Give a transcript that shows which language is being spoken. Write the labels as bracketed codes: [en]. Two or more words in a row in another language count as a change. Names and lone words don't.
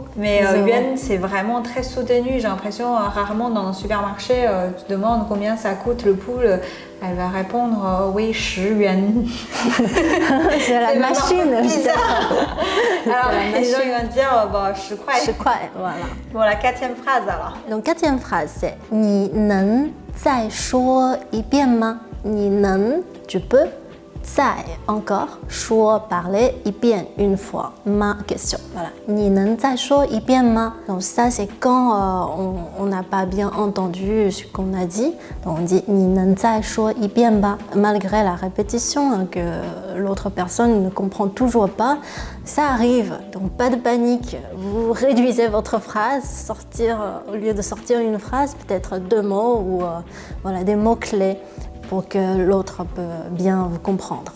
[fr] Mais yuan, c'est vraiment très soutenu. J'ai l'impression, rarement dans un supermarché, tu demandes combien ça coûte le poule. Elle va répondre oui, 10 yuan. C'est la machine. Alors les gens ils vont dire 10 块. 10块, voilà. Bon, la 4e phrase alors. Donc 4e phrase c'est [zh] 你能再说一遍吗？你能 [fr] tu peux 再 encore 说 parler 一遍 une fois ma question. Voilà. [zh] 你能再说一遍吗? [fr] Donc ça c'est quand on n'a pas bien entendu ce qu'on a dit. Donc on dit [zh] 你能再说一遍吧? [fr] Malgré la répétition que l'autre personne ne comprend toujours pas, ça arrive. Donc pas de panique. Vous réduisez votre phrase, au lieu de sortir une phrase, peut-être 2 mots ou voilà, des mots clés pour que l'autre peut bien vous comprendre.